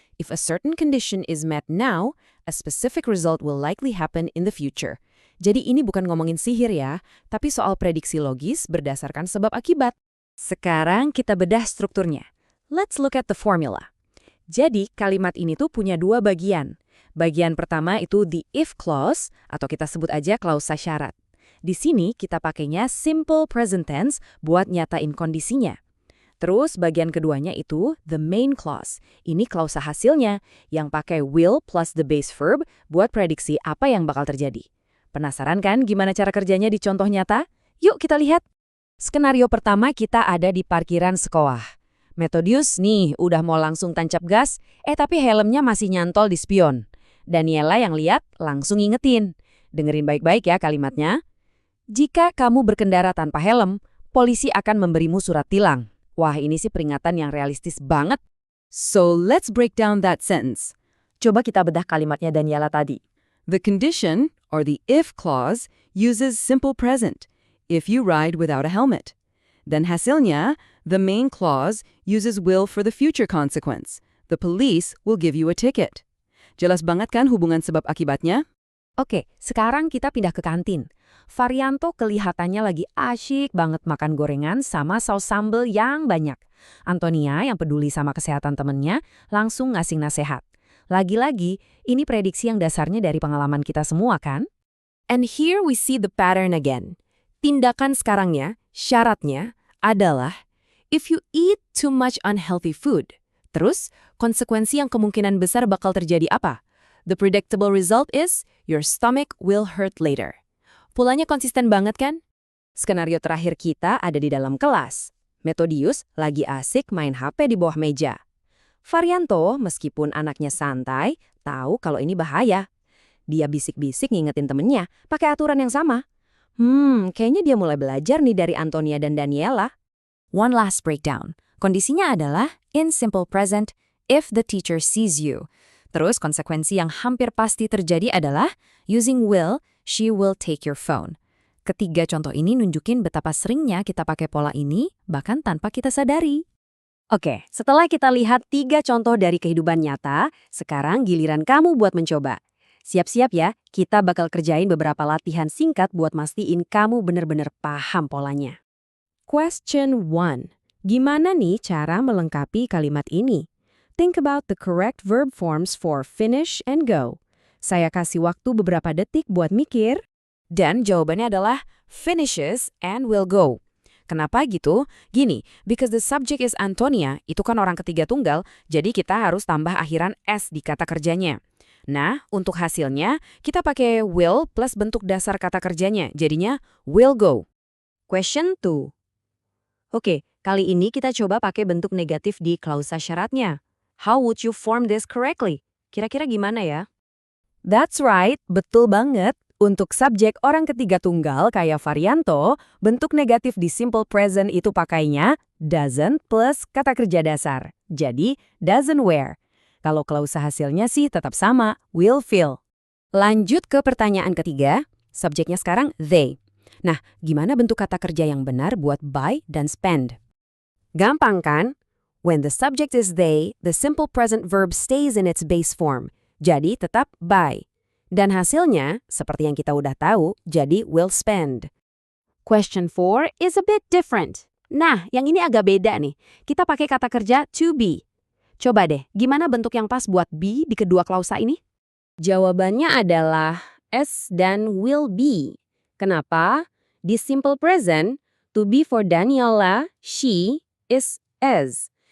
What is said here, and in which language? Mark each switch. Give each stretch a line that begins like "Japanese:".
English: If a certain condition is met now, a specific result will likely happen in the future.
Indonesian: Jadi ini bukan ngomongin sihir ya, tapi soal prediksi logis berdasarkan sebab akibat. Sekarang kita bedah strukturnya.
English: Let's look at the formula.
Indonesian: Jadi kalimat ini tuh punya 2 bagian. Bagian pertama itu
English: the if clause,
Indonesian: atau kita sebut aja klausa syarat. Di sini kita pakainya simple present tense buat nyatain kondisinya. Terus bagian keduanya itu
English: the main clause.
Indonesian: Ini klausa hasilnya yang pakai
English: will plus the base verb
Indonesian: buat prediksi apa yang bakal terjadi. Penasaran kan gimana cara kerjanya di contoh nyata? Yuk kita lihat. Skenario pertama kita ada di parkiran sekolah. Metodius nih udah mau langsung tancap gas, tapi helmnya masih nyantol di spion. Daniela yang lihat langsung ingetin. Dengerin baik-baik ya kalimatnya. Jika kamu berkendara tanpa helm, polisi akan memberimu surat tilang. Wah, ini sih peringatan yang realistis banget.
English: So let's break down that sentence.
Indonesian: Coba kita bedah kalimatnya Daniela tadi.
English: The condition, or the if clause, uses simple present, if you ride without a helmet. Then hasilnya, the main clause uses will for the future consequence. The police will give you a ticket.
Indonesian: Jelas banget kan hubungan sebab akibatnya? Oke, sekarang kita pindah ke kantin. Varianto kelihatannya lagi asyik banget makan gorengan sama saus sambal yang banyak. Antonia yang peduli sama kesehatan temennya langsung ngasih nasihat. Lagi-lagi, ini prediksi yang dasarnya dari pengalaman kita semua kan?
English: And here we see the pattern again.
Indonesian: Tindakan sekarangnya, syaratnya, adalah
English: if you eat too much unhealthy food.
Indonesian: Terus, konsekuensi yang kemungkinan besar bakal terjadi apa?
English: The predictable result is your stomach will hurt later.
Indonesian: Polanya konsisten banget kan? Skenario terakhir kita ada di dalam kelas. Metodius lagi asik main HP di bawah meja. Varianto, meskipun anaknya santai, tahu kalau ini bahaya. Dia bisik-bisik ngingetin temennya, pakai aturan yang sama. Kayaknya dia mulai belajar nih dari Antonia dan Daniela.
English: One last breakdown.
Indonesian: Kondisinya adalah
English: in simple present, if the teacher sees you.
Indonesian: Terus konsekuensi yang hampir pasti terjadi adalah
English: using will, she will take your phone.
Indonesian: Ketiga contoh ini nunjukin betapa seringnya kita pakai pola ini, bahkan tanpa kita sadari. Oke, setelah kita lihat 3 contoh dari kehidupan nyata, sekarang giliran kamu buat mencoba. Siap-siap ya, kita bakal kerjain beberapa latihan singkat buat mastiin kamu bener-bener paham polanya.
English: Question 1.
Indonesian: Gimana nih cara melengkapi kalimat ini?
English: Think about the correct verb forms for finish and go.
Indonesian: Saya kasih waktu beberapa detik buat mikir. Dan jawabannya adalah
English: finishes and will go.
Indonesian: Kenapa gitu? Gini,
English: because the subject is Antonia,
Indonesian: itu kan orang ketiga tunggal, jadi kita harus tambah akhiran S di kata kerjanya. Nah, untuk hasilnya, kita pakai will plus bentuk dasar kata kerjanya, jadinya will go.
English: Question 2.
Indonesian: Oke, kali ini kita coba pakai bentuk negatif di klausa syaratnya.
English: How would you form this correctly?
Indonesian: Kira-kira gimana ya?
English: That's right,
Indonesian: betul banget. Untuk subjek orang ketiga tunggal kayak Varianto, bentuk negatif di simple present itu pakainya doesn't plus kata kerja dasar. Jadi, doesn't wear. Kalau klausa hasilnya sih tetap sama, will feel. Lanjut ke pertanyaan ketiga, subjeknya sekarang they. Nah, gimana bentuk kata kerja yang benar buat buy dan spend? Gampang kan?
English: When the subject is they, the simple present verb stays in its base form.
Indonesian: Jadi tetap buy. Dan hasilnya, seperti yang kita udah tahu, jadi will spend.
English: Question 4 is a bit different.
Indonesian: Nah, yang ini agak beda nih. Kita pakai kata kerja to be. Coba deh, gimana bentuk yang pas buat be di kedua klausa ini? Jawabannya adalah S dan will be. Kenapa?
English: Di simple present, to be for Daniela, she is is.